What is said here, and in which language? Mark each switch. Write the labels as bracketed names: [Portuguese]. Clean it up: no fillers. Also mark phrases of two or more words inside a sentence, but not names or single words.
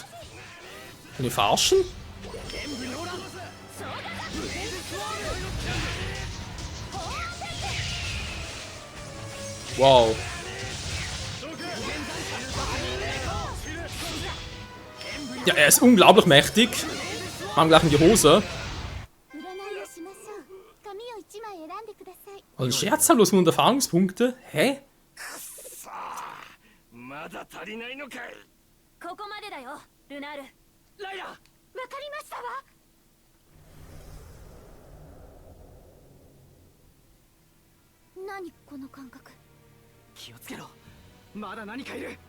[German] Können wir verarschen? Wow. Ja, er ist unglaublich mächtig. Machen gleich in die Hose. Also scherzhaft, 100 Erfahrungspunkte? Hä? [Japanese] まだ足りないのかい。ここまでだよ、ルナール。ライラ。わかりましたわ。何この感覚。気をつけろ。まだ何かいる。